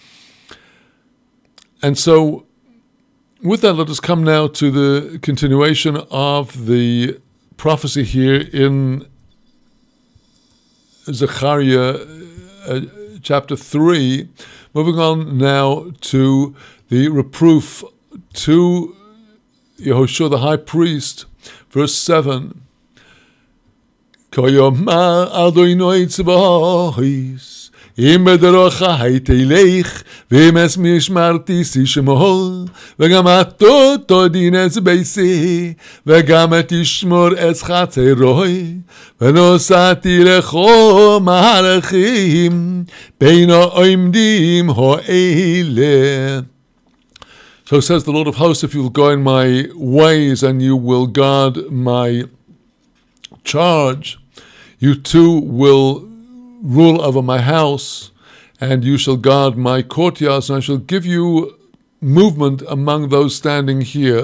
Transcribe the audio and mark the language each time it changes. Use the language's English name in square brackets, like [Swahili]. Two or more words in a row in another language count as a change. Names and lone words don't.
[English] And so, with that, let us come now to the continuation of the prophecy here in Zechariah chapter 3, moving on now to the reproof to Yehoshua the high priest, verse 7. [Hebrew] כה אמר אדני צבאות, אם בדרכי תלך, ואם את משמרתי תשמר, וגם אתה תדין את ביתי, וגם תשמר את חצרי, ונתתי לך מלאכים, בין עמדים האלה. [English] So says the Lord of hosts, if you will go in my ways and you will guard my charge, you too will rule over my house, and you shall guard my courtyards, and I shall give you movement among those standing here.